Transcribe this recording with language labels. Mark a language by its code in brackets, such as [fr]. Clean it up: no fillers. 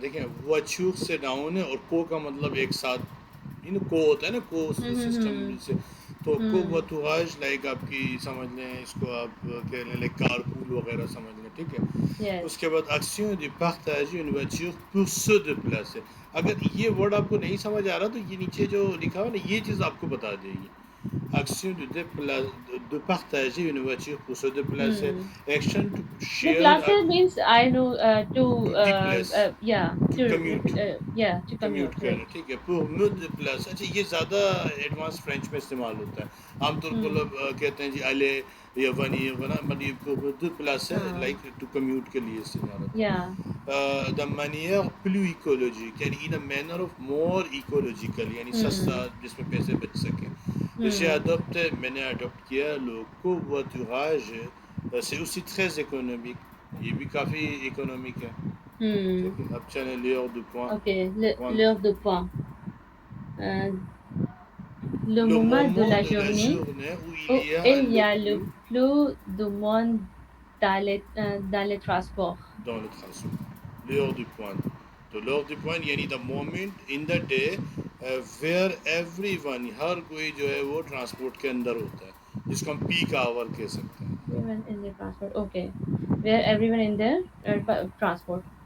[hi] देखें, वचूक से डाउन है और को का मतलब एक साथ. इन को होता है ना, को सिस्टम से. तो को वतुहाज लाइक आपकी समझ लें, इसको आप कह लें लाइक कारपूल वगैरह समझ लें, ठीक है. [en] Yes. [hi] उसके बाद [fr] action de partager une voiture pour se déplacer. [hi] अगर ये वर्ड आपको नहीं समझ आ रहा तो ये नीचे जो लिखा हुआ ना, ये चीज़ आपको बता देगी. [fr] Action de partager une voiture pour se déplacer. [en] Action to share. Déplacer means I know to [fr] déplace. [en] yeah To commute. Yeah, to commute commute. [hi] करना, [en] Right. [hi] ठीक है. [fr] pour me déplacer. [hi] अच्छा, ये ज़्यादा एडवांस फ्रेंच में इस्तेमाल होता है. आमतौर पर लोग कहते हैं जी अले या वनी वना, मतलब [fr] pour me déplacer [en] like to commute [hi] के लिए इस्तेमाल होता है. [en] Yeah. [fr] The manière plus écologique, [hi] यानी [en] in a manner of more ecological, [hi] यानी सस्ता जिसमें पैसे बच सकें. [fr] J'ai adopté, [hi] मैंने अडोप्ट किया [fr] le covoiturage. C'est aussi très économique. [hi] ये भी काफ़ी इकोनॉमिक है. ठीक है. अब चलें [fr] l'heure du point. Okay. L'heure de point. Le moment de la journée où il y a le plus de monde dans les transports. dans le transport. L'heure du point. [hi] तो [fr] l'heure du point [hi] यानी [en] the moment in the day where everyone, [hi] हर कोई जो है वो transport के अंदर होता है, जिसको हम पीक आवर कह सकते हैं. [en] Everyone in the transport. Okay. Where everyone in the transport.